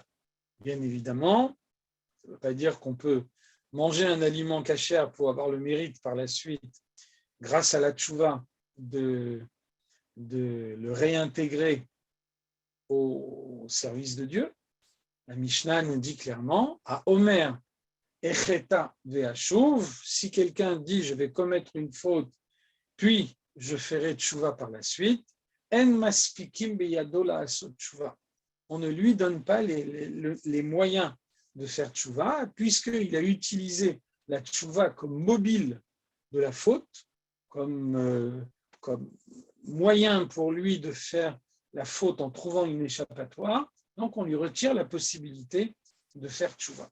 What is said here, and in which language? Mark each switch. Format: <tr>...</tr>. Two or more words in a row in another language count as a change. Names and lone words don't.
<fr>Bien évidemment, ça ne veut pas dire qu'on peut manger un aliment kasher pour avoir le mérite par la suite, grâce à la tchouva, de le réintégrer au service de Dieu. La Mishnah nous dit clairement, à</fr> <he>אומר, אחטא ואשוב,</he> <fr>si quelqu'un dit je vais commettre une faute, puis je ferai tchouva par la suite,</fr> <he>אין מספיקים בידו לעשות תשובה.</he> <fr>On ne lui donne pas les moyens de faire tchouva, puisqu'il a utilisé la tchouva comme mobile de la faute, comme moyen pour lui de faire la faute en trouvant une échappatoire, donc on lui retire la possibilité de faire tchouva.</fr>